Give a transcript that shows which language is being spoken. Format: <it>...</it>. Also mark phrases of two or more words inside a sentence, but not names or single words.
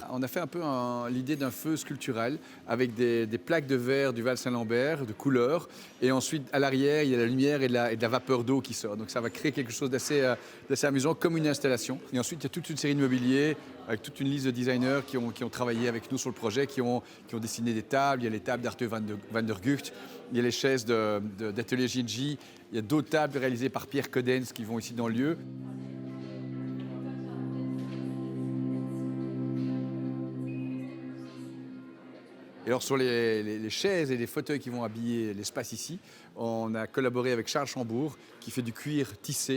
<fr>On a fait un peu l'idée d'un feu sculptural avec des plaques de verre du Val-Saint-Lambert, de couleur. Et ensuite, à l'arrière, il y a la lumière et de la vapeur d'eau qui sort. Donc ça va créer quelque chose d'assez amusant, comme une installation. Et ensuite, il y a toute une série de mobiliers avec toute une liste de designers qui ont travaillé avec nous sur le projet, qui ont dessiné des tables. Il y a les tables d'Arte van der Gucht, il y a les chaises d'Atelier Ginji, il y a d'autres tables réalisées par Pierre Codens qui vont ici dans le lieu. Et alors sur les chaises et les fauteuils qui vont habiller l'espace ici, on a collaboré avec Charles Chambourg qui fait du cuir tissé.</fr>